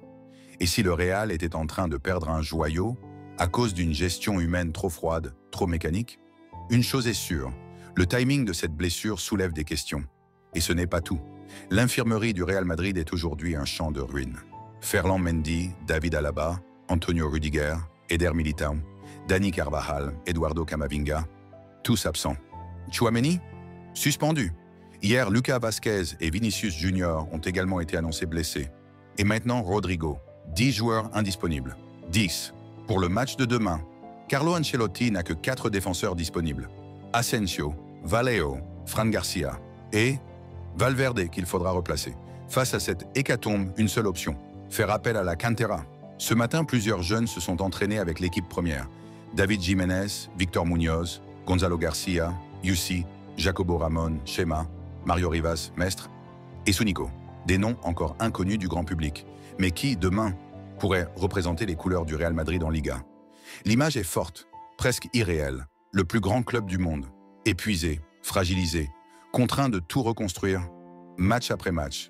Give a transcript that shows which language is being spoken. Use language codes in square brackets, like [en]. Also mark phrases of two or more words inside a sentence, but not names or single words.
[fr] Et si le Real était en train de perdre un joyau à cause d'une gestion humaine trop froide, trop mécanique? Une chose est sûre, le timing de cette blessure soulève des questions. Et ce n'est pas tout. L'infirmerie du Real Madrid est aujourd'hui un champ de ruines. Ferland Mendy, David Alaba, Antonio Rudiger, Eder Militão, Dani Carvajal, Eduardo Camavinga, tous absents. Tchouaméni, suspendu. Hier, Lucas Vázquez et Vinicius Junior ont également été annoncés blessés. Et maintenant, Rodrigo. 10 joueurs indisponibles. 10. Pour le match de demain, Carlo Ancelotti n'a que 4 défenseurs disponibles. Asensio, Vallejo, Fran Garcia et Valverde qu'il faudra replacer. Face à cette hécatombe, une seule option, faire appel à la cantera. Ce matin, plusieurs jeunes se sont entraînés avec l'équipe première. David Jiménez, Victor Muñoz, Gonzalo Garcia, Yussi, Jacobo Ramon, Chema, Mario Rivas, Mestre et Sunico. Des noms encore inconnus du grand public, mais qui, demain, pourraient représenter les couleurs du Real Madrid en Liga. L'image est forte, presque irréelle. Le plus grand club du monde, épuisé, fragilisé, contraint de tout reconstruire, match après match.